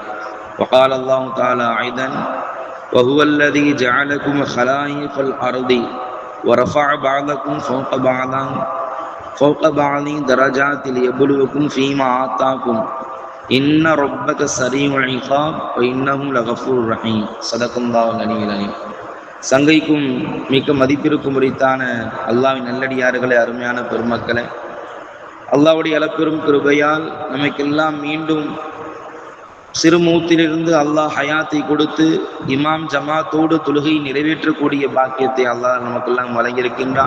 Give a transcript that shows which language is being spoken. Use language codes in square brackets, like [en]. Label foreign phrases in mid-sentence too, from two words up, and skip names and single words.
[ar] وقال الله تعالى أيضا وهو الذي جعلكم خلائف الأرض ورفع بعضكم فوق بعض درجات ليبلوكم فيما آتاكم إن ربك سريع العقاب وإنه لغفور رحيم. صدق الله العلي العظيم. [ta] சங்கைக்கும் மிக்க மதிப்பிற்கும் உரித்தான அல்லாஹ்வின் நல்லடியார்களே, அருமையான பெருமக்களே, அல்லாஹ்வுடைய அளப்பெரும் கிருபையால் நமக்கெல்லாம் மீண்டும் சிறுமூத்திலிருந்து அல்லாஹ் ஹயாத்தை கொடுத்து இமாம் ஜமாத்தோடு தொழுகை நிறைவேற்றக்கூடிய பாக்கியத்தை அல்லாஹ் நமக்கெல்லாம் வழங்கியிருக்கின்றான்.